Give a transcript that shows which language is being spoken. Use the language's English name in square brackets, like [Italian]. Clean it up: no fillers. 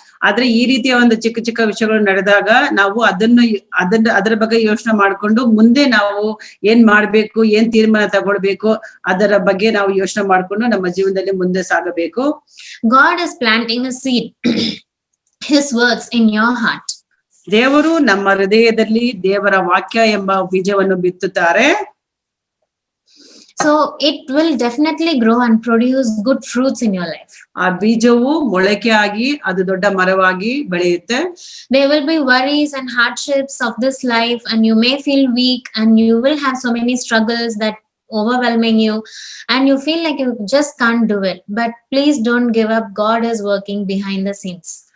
[Kannada] ಆದ್ರೆ ಈ ರೀತಿಯ ಒಂದು ಚಿಕ್ಕ ಚಿಕ್ಕ ವಿಷಯಗಳು ನಡೆದಾಗ ನಾವು ಅದರ ಬಗ್ಗೆ ಯೋಚನೆ ಮಾಡ್ಕೊಂಡು ಮುಂದೆ ನಾವು ಏನ್ ಮಾಡ್ಬೇಕು, ಏನ್ ತೀರ್ಮಾನ ತಗೊಳ್ಬೇಕು, ಅದರ ಬಗ್ಗೆ ನಾವು ಯೋಚನೆ ಮಾಡ್ಕೊಂಡು ನಮ್ಮ ಜೀವನದಲ್ಲಿ ಮುಂದೆ ಸಾಗಬೇಕು. [English] God is planting a seed, His words in your heart. [Kannada] ದೇವರು ನಮ್ಮ ಹೃದಯದಲ್ಲಿ ದೇವರ ವಾಕ್ಯ ಎಂಬ ಬೀಜವನ್ನು ಬಿತ್ತುತ್ತಾರೆ. [English] So it will definitely grow and produce good fruits in your life. [Kannada] ಆ ಬೀಜವು ಮೊಳಕೆ ಆಗಿ ಅದು ದೊಡ್ಡ ಮರವಾಗಿ ಬೆಳೆಯುತ್ತೆ. [English] There will be worries and hardships of this life, and you may feel weak, and you will have so many struggles that overwhelming you, and you feel like you just can't do it. But please don't give up. God is working behind the scenes.